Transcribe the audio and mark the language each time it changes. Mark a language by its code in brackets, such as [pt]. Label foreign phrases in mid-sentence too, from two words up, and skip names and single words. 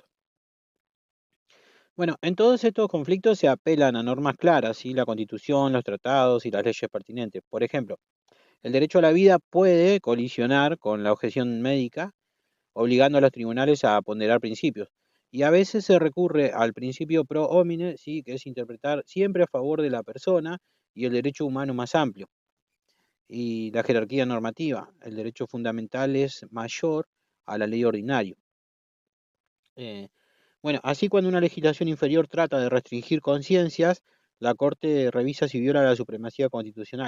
[es] Bueno, en todos estos conflictos se apelan a normas claras, ¿sí? La Constitución, los tratados y las leyes pertinentes. Por ejemplo, el derecho a la vida puede colisionar con la objeción médica, obligando a los tribunales a ponderar principios. Y a veces se recurre al principio [la] pro homine, [es] ¿sí? Que es interpretar siempre a favor de la persona y el derecho humano más amplio. Y la jerarquía normativa, el derecho fundamental es mayor a la ley ordinaria. Bueno, así cuando una legislación inferior trata de restringir conciencias, la Corte revisa si viola la supremacía constitucional.